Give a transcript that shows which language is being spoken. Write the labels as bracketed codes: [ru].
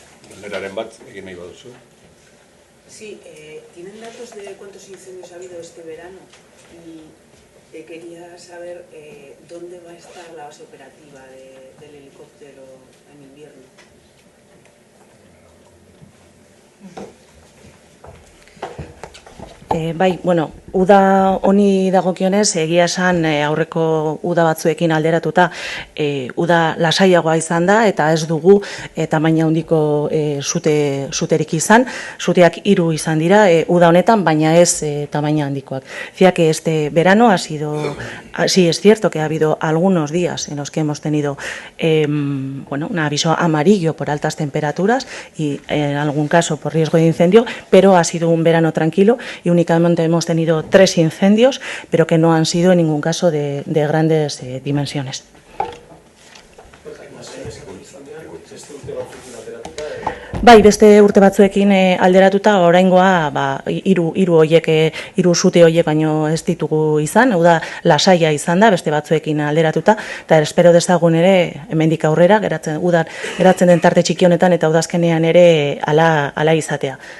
[eu] Galderaren bat egin nahi baduzu. [es] Sí, ¿tienen datos de cuántos incendios ha habido este verano? Y quería saber dónde va a estar la base operativa del helicóptero en invierno. [eu] Bai, bueno, uda honi dagokionez, egia esan aurreko uda batzuekin alderatuta uda lasaiagoa izan da eta ez dugu tamaina handiko suterik izan. Suteak 3 izan dira uda honetan, baina ez tamaina handikoak. [es] Decía que este verano sí es cierto que ha habido algunos días en los que hemos tenido un aviso amarillo por altas temperaturas y en algún caso por riesgo de incendio, pero ha sido un verano tranquilo y únicamente hemos tenido 3 incendios, pero que no han sido en ningún caso de grandes dimensiones. [eu] Bai, beste urte batzuekin alderatuta oraingoa 3 sute horiek baino ez ditugu izan, hau da lasaia izan da beste batzuekin alderatuta, eta espero dezagun ere hemendik aurrera geratzen den tarte txiki honetan eta udazkenean ere hala izatea.